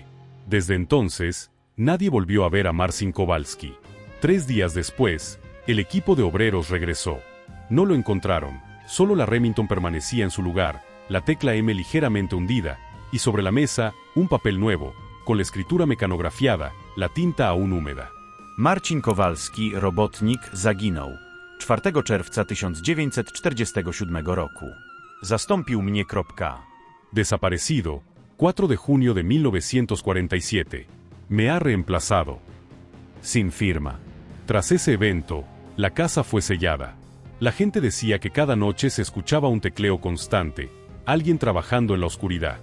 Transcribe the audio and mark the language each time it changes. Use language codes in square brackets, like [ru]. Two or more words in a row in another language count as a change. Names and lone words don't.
[es] Desde entonces, nadie volvió a ver a Marcin Kowalski. 3 días después, el equipo de obreros regresó. No lo encontraron, solo la Remington permanecía en su lugar, la tecla M ligeramente hundida, y sobre la mesa, un papel nuevo, con la escritura mecanografiada, la tinta aún húmeda. [pl] Marcin Kowalski, robotnik, zaginął 4 czerwca 1947 roku. Zastąpił mnie. [es] Desaparecido, 4 de junio de 1947. Me ha reemplazado. Sin firma. Tras ese evento, la casa fue sellada. La gente decía que cada noche se escuchaba un tecleo constante, alguien trabajando en la oscuridad.